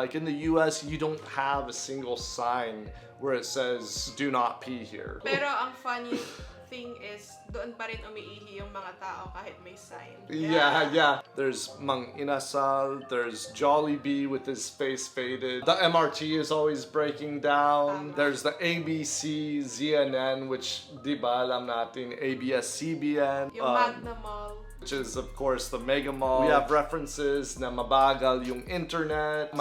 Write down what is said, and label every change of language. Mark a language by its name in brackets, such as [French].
[English] Like in the US, you don't have a single sign where it says, do not pee here. [Filipino] Pero ang [English] funny thing is, [Filipino] doon pa rin umiihi yung mga tao kahit may sign. [English] Yeah. There's Mang Inasal, there's Jollibee with his face faded. The MRT is always breaking down. There's the ABC, ZNN, which [Filipino] di ba alam natin, [English] ABS-CBN. [Filipino] Yung Magna Mall. [English] Which is of course the Mega Mall. We have references [Filipino] na mabagal yung internet.